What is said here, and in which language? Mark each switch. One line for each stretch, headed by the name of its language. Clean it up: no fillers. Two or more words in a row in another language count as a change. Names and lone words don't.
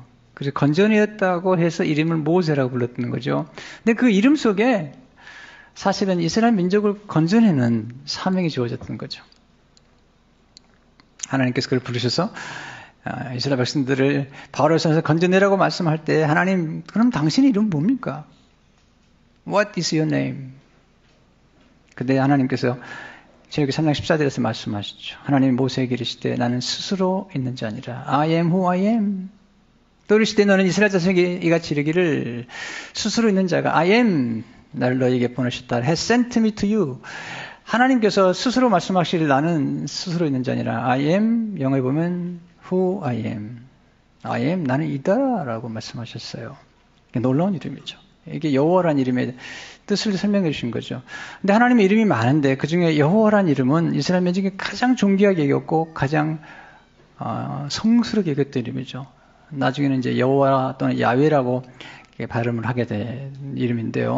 Korean: 그래서 건져내었다고 해서 이름을 모세라고 불렀던 거죠. 근데 그 이름 속에 사실은 이스라엘 민족을 건져내는 사명이 주어졌던 거죠. 하나님께서 그를 부르셔서 이스라엘 백성들을 바로의 손에서 건져내라고 말씀할 때 하나님 그럼 당신의 이름은 뭡니까?
English: What is your name?
Korean: 근데 하나님께서 출애굽기 3장 14절에서 말씀하시죠. 하나님 모세에게 이르시되 나는 스스로 있는 자 아니라
English: I am who I am.
Korean: 또 이르시되 너는 이스라엘 자손에게 이같이 이르기를 스스로 있는 자가
English: I am
Korean: 나를 너에게 보내셨다.
English: has sent me to you.
Korean: 하나님께서 스스로 말씀하시길 나는 스스로 있는 자 아니라
English: I am
Korean: 영어에 보면
English: who I am. I am
Korean: 나는 이다라고 말씀하셨어요. 놀라운 이름이죠. 이게 여호와라는 이름의 뜻을 설명해 주신 거죠. 근데 하나님의 이름이 많은데 그중에 여호와라는 이름은 이스라엘 민족이 가장 존귀하게 여겼고 가장 성스럽게 여겼던 이름이죠. 나중에는 이제 여호와 또는 야훼라고 발음을 하게 된 이름인데요.